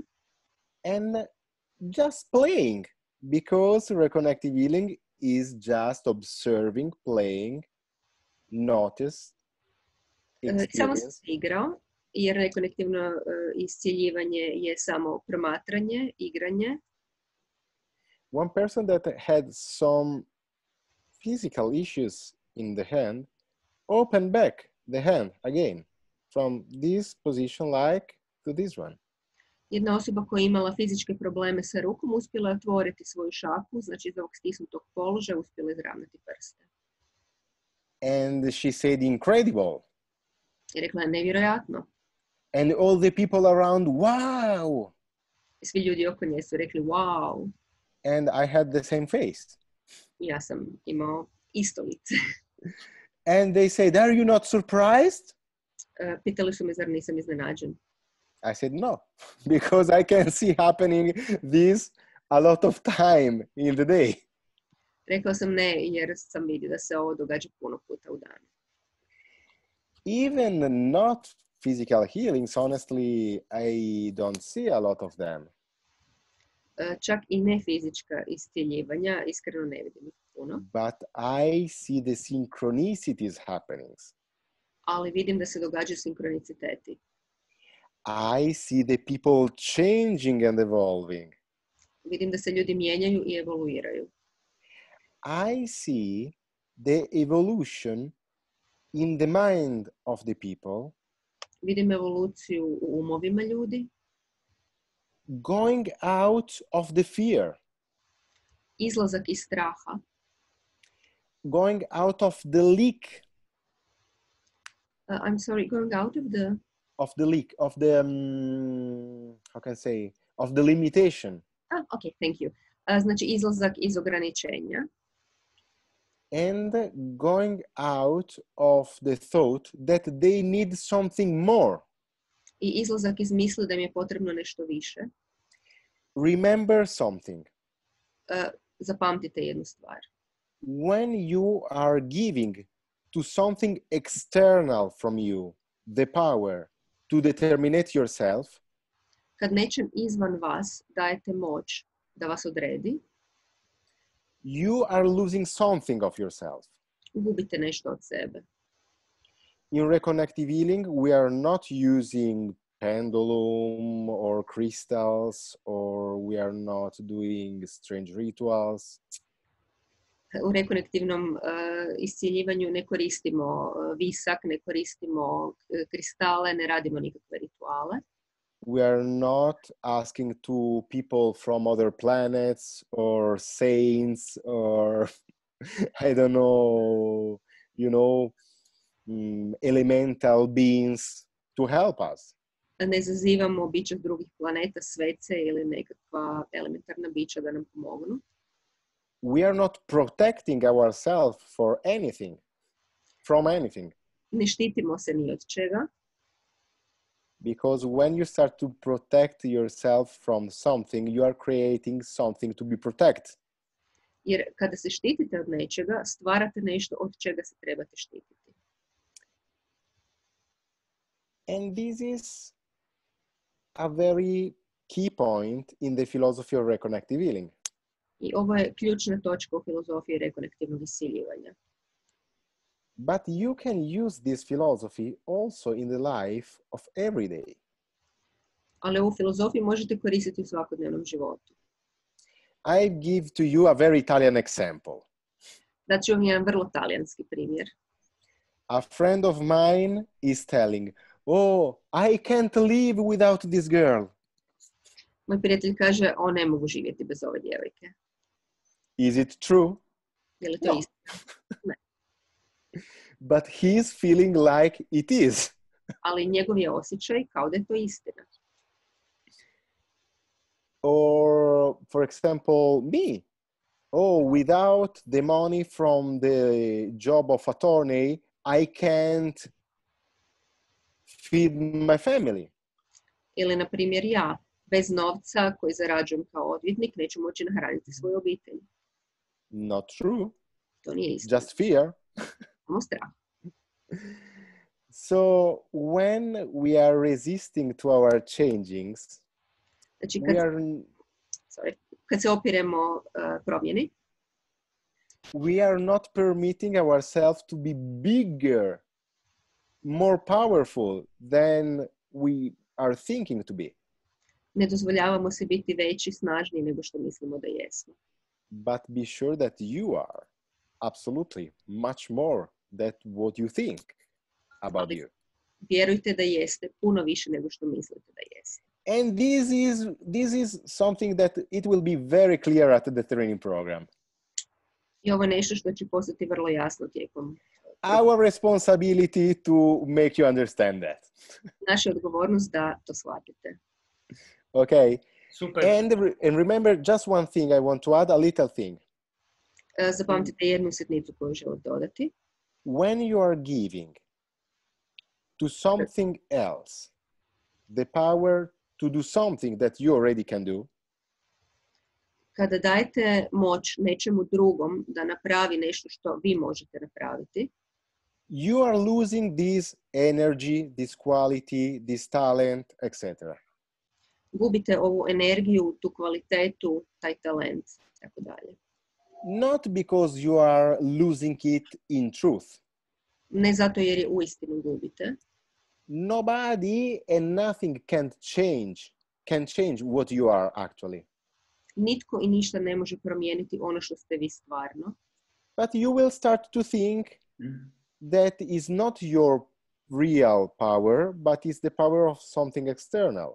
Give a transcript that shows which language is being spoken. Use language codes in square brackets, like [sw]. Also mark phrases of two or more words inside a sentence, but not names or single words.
[en] And just playing, because reconnective healing is just observing, playing, notice, [hr] Samo sam se igrao, jer rekonektivno iscjeljivanje je samo promatranje, igranje. [en] One person that had some physical issues in the hand opened back the hand again from this position like to this one. [hr] Jedna osoba koja je imala fizičke probleme sa rukom uspjela je otvoriti svoju šaku, znači iz ovog stisnutog položaja uspjela izravnati prste. [en] And she said, incredible. [hr] I rekla je nevjerojatno. [en] And all the people around, wow. [hr] I svi ljudi oko nje su rekli wow. [en] And I had the same face. [hr] Ja sam imao isto lice. [en] And they said, are you not surprised? [hr] Pitali su me zar nisam iznenađen. [en] I said, no, because I can see happening this a lot of time in the day. [hr] Rekao sam ne, jer sam vidio da se ovo događa puno puta u danu. [en] Even not physical healings, honestly, I don't see a lot of them. [hr] Čak i ne fizička iscjeljivanja, iskreno ne vidim ih puno. [en] But I see the synchronicities happenings. [hr] Ali vidim da se događaju sinkroniciteti. [en] I see the people changing and evolving. [hr] Vidim da se ljudi mijenjaju i evoluiraju. [en] I see the evolution in the mind of the people. [hr] Vidim evoluciju u umovima ljudi. [en] Going out of the fear. [hr] Izlazak iz straha. [en] Going out of the leak. I'm sorry, going out of the... of the leak, of the, how can I say, of the limitation. Okay, thank you. [hr] Znači izlazak iz ograničenja. [en] And going out of the thought that they need something more. [hr] I izlazak iz misli da im je potrebno nešto više. [en] Remember something. [hr] Zapamtite jednu stvar. [en] When you are giving to something external from you the power to determine yourself, [hr] kad nečem izvan vas dajete moć da vas odredi, [en] you are losing something of yourself. [hr] Gubite nešto od sebe. [en] In reconnective healing, we are not using pendulum or crystals, or we are not doing strange rituals. [hr] U rekonektivnom iscjeljivanju ne koristimo visak, ne koristimo kristale, ne radimo nikakve rituale. [en] We are not asking to people from other planets or saints or I don't know, elemental beings to help us. [hr] Ne zazivamo bića drugih planeta, svece ili nekakva elementarna bića da nam pomognu. [en] We are not protecting ourselves from anything. [hr] Ne štitimo se ni od čega. [en] Because when you start to protect yourself from something, you are creating something to be protected. [hr] Jer kada se štitite od nečega, stvarate nešto od čega se trebate štititi. [en] And this is a very key point in the philosophy of reconnective healing. [hr] I ovo je ključna točka u filozofiji rekonektivnog isciljivanja. [en] But you can use this philosophy also in the life of every day. [hr] Ali ovu filozofiju možete koristiti u svakodnevnom životu. [en] I give to you a very Italian example. [hr] Daću vam jedan vrlo talijanski primjer. [en] A friend of mine is telling, "Oh, I can't live without this girl." [hr] Moj prijatelj kaže, ne mogu živjeti bez ove djevojke. [en] Is it true? [hr] Je li to [en] No. [hr] istina? Ne. [en] But he's feeling like it is. [hr] Ali njegov je osjećaj kao da je to istina. [en] Or, for example, me. Oh, without the money from the job of attorney, I can't feed my family. [hr] Ili, na primjer, ja, bez novca koji zarađujem kao odvjetnik, neću moći nahraniti svoju obitelj. [en] Not true. [hr] To nije istina. [en] Just fear. [hr] Samo strah. [en] So, when we are resisting to our changings, [hr] Znači, kad se opiremo promjeni, [en] we are not permitting ourselves to be bigger, more powerful than we are thinking to be. [hr] ne dozvoljavamo se biti veći, snažniji nego što mislimo da jesmo. [en] But be sure that you are absolutely much more than what you think about you. [hr] Vjerujte da jeste puno više nego što mislite da jeste. [en] And this is something that it will be very clear at the training program. [hr] I ovo je nešto što će postati vrlo jasno tijekom. [en] Our responsibility to make you understand that. [hr] Naša odgovornost da to shvatite. [en] Okay. Super. And remember just one thing I want to add, a little thing. [hr] Zapamtite jednu sitnicu koju želim dodati. [en] When you are giving to something else the power to do something that you already can do, [hr] kada dajete moć nečemu drugom da napravi nešto što vi možete napraviti, [en] you are losing this energy, this quality, this talent, etc. [hr] Gubite ovu energiju, tu kvalitetu, taj talent, tako dalje. [en] Not because you are losing it in truth. [hr] Ne zato jer je uistinu gubite. [en] Nobody and nothing can change what you are actually. [hr] Nitko i ništa ne može promijeniti ono što ste vi stvarno. [en] But you will start to think that is not your real power, but is the power of something external.